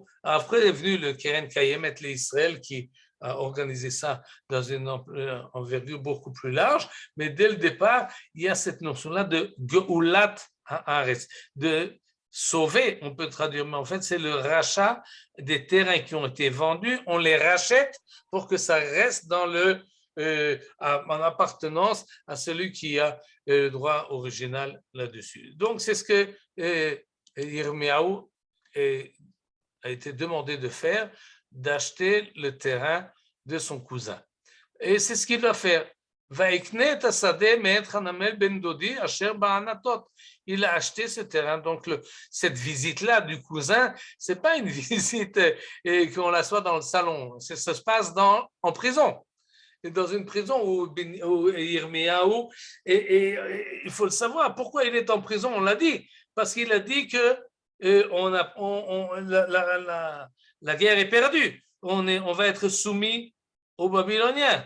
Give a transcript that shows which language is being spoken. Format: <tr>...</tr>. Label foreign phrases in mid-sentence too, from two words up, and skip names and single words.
<fr>Après est venu le Keren Kayemet l'Israël qui a organisé ça dans une envergure beaucoup plus large, mais dès le départ, il y a cette notion-là de</fr> <he>גאולת הארץ,</he> <fr>de sauver, on peut traduire, mais en fait, c'est le rachat des terrains qui ont été vendus, on les rachète pour que ça reste dans en appartenance à celui qui a le droit original là-dessus. Donc, c'est ce que Yirmiyahu a été demandé de faire, d'acheter le terrain de son cousin. Et c'est ce qu'il va faire.</fr> <he>ואקנה את השדה מאת חנמאל בן דדי אשר בענתות.</he> <fr>Il a acheté ce terrain. Donc, cette visite-là du cousin, c'est pas une visite et qu'on la soit dans le salon. Ça se passe en prison. Et dans une prison où Yirmiyahu, et il faut le savoir, pourquoi il est en prison, on l'a dit, parce qu'il a dit que la guerre est perdue, on va être soumis aux Babyloniens.</fr>